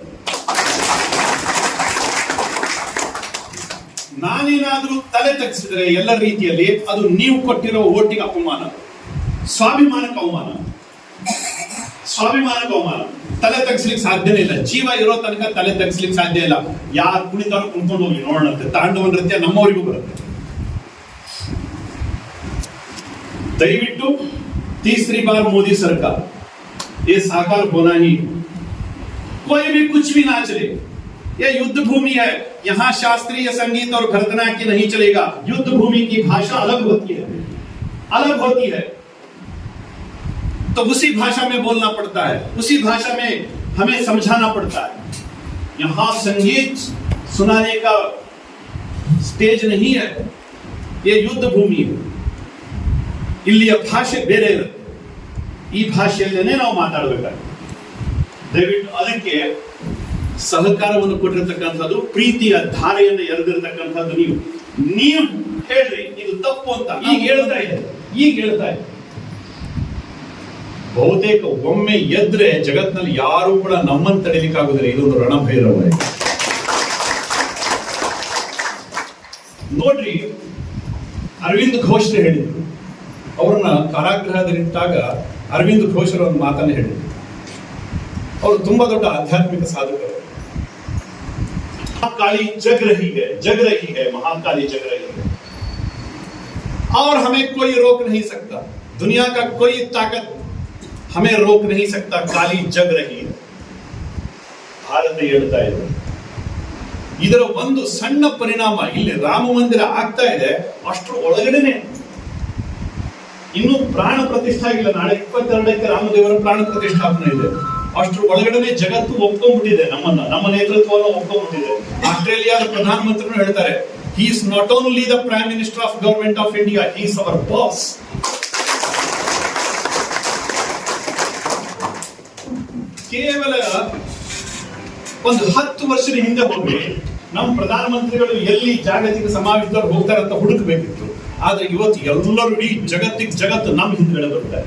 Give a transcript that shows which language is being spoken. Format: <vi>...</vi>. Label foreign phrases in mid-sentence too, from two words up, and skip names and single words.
<kn>ನಾನೇನಾದ್ರೂ ತಲೆ ತಗ್ಸಿದ್ರೆ ಎಲ್ಲ ರೀತಿಯಲ್ಲಿ ಅದು ನೀವು ಕೊಟ್ಟಿರೋ ಓಟಿಗೆ ಅಪಮಾನ, ಸ್ವಾಭಿಮಾನಕ್ಕೆ ಅವಮಾನ, ಸ್ವಾಭಿಮಾನಕ್ಕೆ ಅವಮಾನ. ತಲೆ ತಗ್ಸ್ಲಿಕ್ಕೆ ಸಾಧ್ಯನೇ ಇಲ್ಲ. ಜೀವ ಇರೋ ತನಕ ತಲೆ ತಗ್ಸ್ಲಿಕ್ಕೆ ಸಾಧ್ಯ ಇಲ್ಲ. ಯಾರು ಕುಣಿತಾರೋ ಕುಣ್ಕೊಂಡು ಹೋಗಿ ನೋಡೋಣಂತೆ. ತಾಂಡವ ನೃತ್ಯ ನಮ್ಮವರಿಗೂ ಬರುತ್ತೆ.</kn> <hi>ದಯವಿಟ್ಟು तीसरी बार मोदी सरकार, ये साकार होना ही, कोई भी कुछ भी ना चले. ये युद्ध भूमि है, यहाँ शास्त्रीय संगीत और भरतनाट्य नहीं चलेगा. युद्ध भूमि की भाषा अलग होती है, अलग होती है. तो उसी भाषा में बोलना पड़ता है, उसी भाषा में हमें समझाना पड़ता है. यहाँ संगीत सुनाने का स्टेज नहीं है, ये युद्ध भूमि है.</hi> <kn>ಇಲ್ಲಿಯ ಭಾಷೆ ಬೇರೆ ಇರುತ್ತೆ. ಈ ಭಾಷೆಯಲ್ಲೇನೆ ನಾವು ಮಾತಾಡಬೇಕಾಗುತ್ತೆ. ದಯವಿಟ್ಟು ಅದಕ್ಕೆ ಸಹಕಾರವನ್ನು ಕೊಟ್ಟಿರ್ತಕ್ಕಂಥದ್ದು, ಪ್ರೀತಿಯ ಧಾರೆಯನ್ನು ಎರೆದಿರ್ತಕ್ಕಂಥದ್ದು ನೀವು ಹೇಳ್ರಿ ಇದು ತಪ್ಪು ಅಂತ. ಈಗ ಹೇಳ್ತಾ ಇದೆ. ಬಹುತೇಕ ಒಮ್ಮೆ ಎದ್ರೆ ಜಗತ್ನಲ್ಲಿ ಯಾರು ಕೂಡ ನಮ್ಮನ್ನು ತಡೆಯಲಿಕ್ಕಾಗುದಿಲ್ಲ. ಇದೊಂದು ರಣಭೈರವ. ನೋಡ್ರಿ, ಅರವಿಂದ್ ಘೋಷ್ ಹೇಳಿದ್ರು. ಅವ್ರನ್ನ ಕಾರಾಗೃಹದಲ್ಲಿಟ್ಟಾಗ ಅರವಿಂದ್ ಘೋಷರ ಒಂದು ಮಾತನ್ನು ಹೇಳಿದ್ರು. ಅವರು ತುಂಬಾ ದೊಡ್ಡ ಆಧ್ಯಾತ್ಮಿಕ ಸಾಧಕರು.</kn> <hi>महाकाली जग रही है, महाकाली जग रही है और हमें कोई रोक नहीं सकता. दुनिया का कोई ताकत हमें रोक नहीं सकता. काली जग रही है.</hi> <kn>ಭಾರತ ಹೇಳ್ತಾ ಇದೆ, ಇದರ ಒಂದು ಸಣ್ಣ ಪರಿಣಾಮ ಇಲ್ಲಿ ರಾಮ ಮಂದಿರ ಆಗ್ತಾ ಇದೆ, ಅಷ್ಟರ ಒಳಗಡೆನೆ ಇನ್ನು ಪ್ರಾಣ ಪ್ರತಿಷ್ಠೆ ಆಗಿಲ್ಲ. ನಾಳೆ 22ಕ್ಕೆ ರಾಮದೇವರ ಪ್ರಾಣ ಪ್ರತಿಷ್ಠಾಪನೆ ಇದೆ. ಅಷ್ಟರ ಒಳಗಡೆ ಜಗತ್ತು ಒಪ್ಕೊಂಡ್ಬಿಟ್ಟಿದೆ, ನಮ್ಮ ನೇತೃತ್ವವನ್ನು ಒಪ್ಕೊಂಡ್ಬಿಟ್ಟಿದೆ. ಆಸ್ಟ್ರೇಲಿಯಾದ ಪ್ರಧಾನಮಂತ್ರಿಗಳು ಹೇಳ್ತಾರೆ,</kn> <en>he is not only the prime minister of government of India, he is our boss.</en> <kn>ಕೇವಲ ಒಂದು 10 ವರ್ಷದ ಹಿಂದೆ ಹೋಗಿ ನಮ್ಮ ಪ್ರಧಾನಮಂತ್ರಿಗಳು ಎಲ್ಲಿ ಜಾಗತಿಕ ಸಮಾವೇಶದವ್ರು ಹೋಗ್ತಾರಂತ ಹುಡುಕಬೇಕಿತ್ತು. ಆದ್ರೆ ಇವತ್ತು ಎಲ್ಲರೂ ಇಡೀ ಜಗತ್ತು ನಮ್ಮ ಹಿಂದ್ಗಡೆ ಬರ್ತಾರೆ.</kn>